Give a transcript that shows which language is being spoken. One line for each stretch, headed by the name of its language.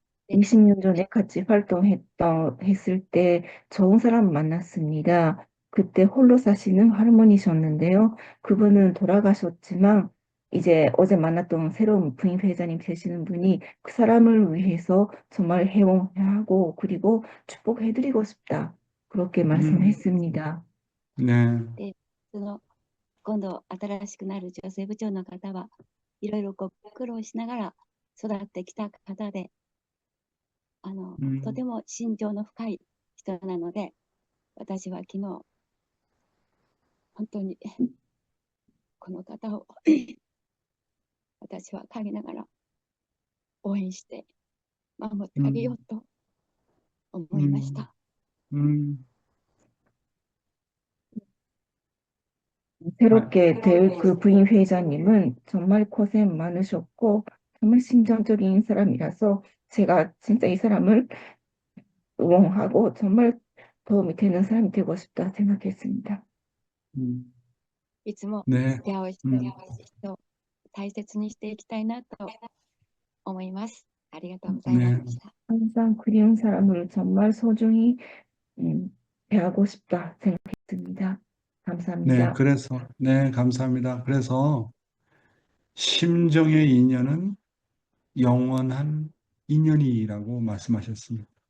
Korean: 20년 전에 같이 했을 때 좋은 사람 만났습니다. 그때 홀로 사시는 할머니셨는데요. 그분은 돌아가셨지만 이제 어제 만났던 새로운 부임 회장님 되시는 분이 그 사람을 위해서 정말 해하고 그리고 축복해드리고 싶다. 그렇게 말씀했습니다. 네.
Japanese: で、今度新しくなる女性部長の方はいろいろ苦労しながら育ってきた方で、とても心情の深い人なので、私は昨日、本当にこの方を私は陰ながら応援して守ってあげようと思いました。
Korean: 새롭게 될 그 부임 회장님은 정말 고생 많으셨고 정말 심정적인 사람이라서 제가 진짜 이 사람을 응원하고 정말 도움이 되는 사람이 되고 싶다 생각했습니다.
Japanese: いつも
Korean: 네.
Japanese: 出会う人を大切にしていきたいなと思います。ありがとうございました。
Korean: 항상 그리운 사람을 정말 소중히 대하고 싶다 생각했습니다. 감사합니다. 네, 그래서, 네, 감사합니다. 그래서, 심정의 인연은 영원한 인연이라고 말씀하셨습니다.